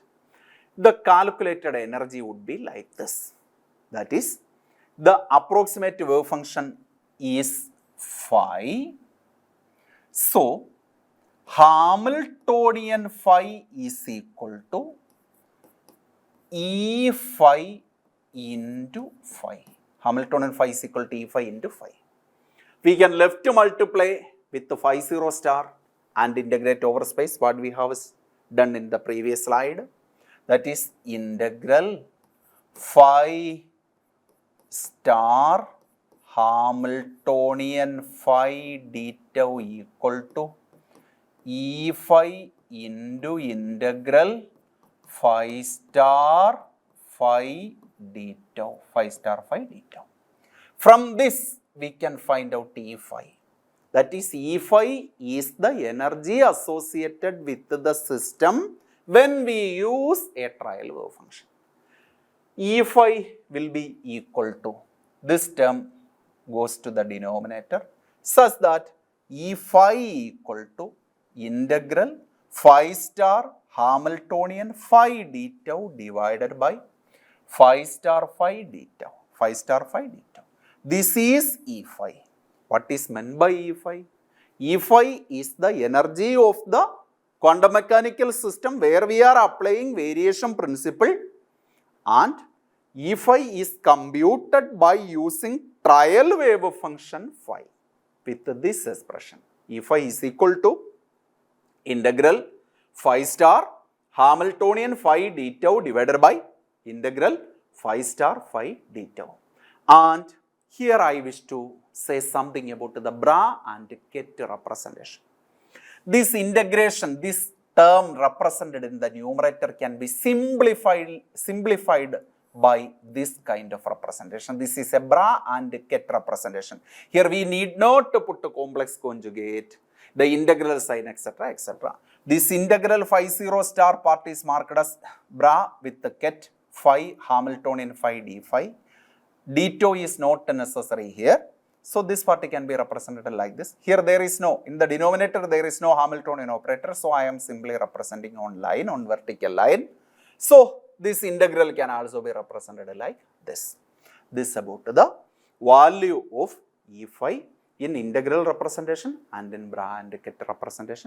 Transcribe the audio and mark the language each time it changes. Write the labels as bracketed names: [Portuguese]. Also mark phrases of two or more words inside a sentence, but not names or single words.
[English] The calculated energy would be like this. That is, the approximate wave function is phi. So, Hamiltonian phi is equal to E phi into phi. Hamiltonian phi is equal to E phi into phi. We can left multiply with the phi 0 star and integrate over space, what we have done in the previous slide. That is integral phi star Hamiltonian phi d tau equal to E phi into integral phi star phi d tau, phi star phi d tau. From this, we can find out E phi. That is, E phi is the energy associated with the system when we use a trial wave function. E phi will be equal to, this term goes to the denominator, such that E phi equal to integral phi star Hamiltonian phi d tau divided by phi star phi d tau, phi star phi d tau. This is E phi. What is meant by E phi? E phi is the energy of the quantum mechanical system where we are applying variation principle, and E phi is computed by using trial wave function phi with this expression. E phi is equal to integral phi star Hamiltonian phi d tau divided by integral phi star phi d tau. And here I wish to say something about the bra and ket representation. This integration, this term represented in the numerator can be simplified by this kind of representation. This is a bra and ket representation. Here we need not to put a complex conjugate, the integral sign, etc., etc. This integral phi 0 star part is marked as bra with the ket phi Hamiltonian phi d phi. D tau is not necessary here. So, this part can be represented like this. Here there is no, in the denominator there is no Hamiltonian operator. So, I am simply representing on line, on vertical line. So, this integral can also be represented like this. This about the value of E phi in integral representation and in bra and ket representation.